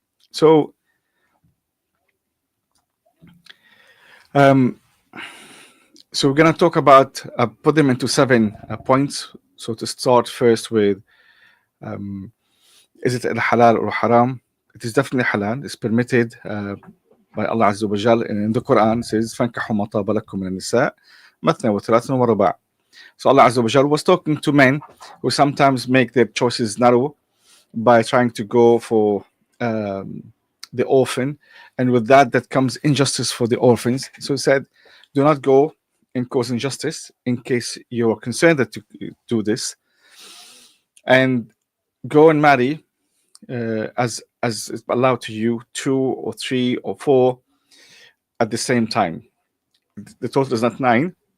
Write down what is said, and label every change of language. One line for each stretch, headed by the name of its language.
English: So, so we're going to talk about, put them into 7 points. So to start first with, is it halal or haram? It is definitely halal. It's permitted by Allah Azza wa Jal. And in the Quran it says,
Arabic: فَانْكَحُوا مَا طَابَ لَكُم مِنَ النِّسَاءِ مَثْنَى وَثُلَاثٌ وَرُبَاعٌ.
English: So Allah Azza wa Jal was talking to men who sometimes make their choices narrow by trying to go for the orphan, and with that comes injustice for the orphans. So he said, do not go and cause injustice in case you are concerned that you do this, and go and marry as is allowed to you, 2 or 3 or 4 at the same time. The total is not 9.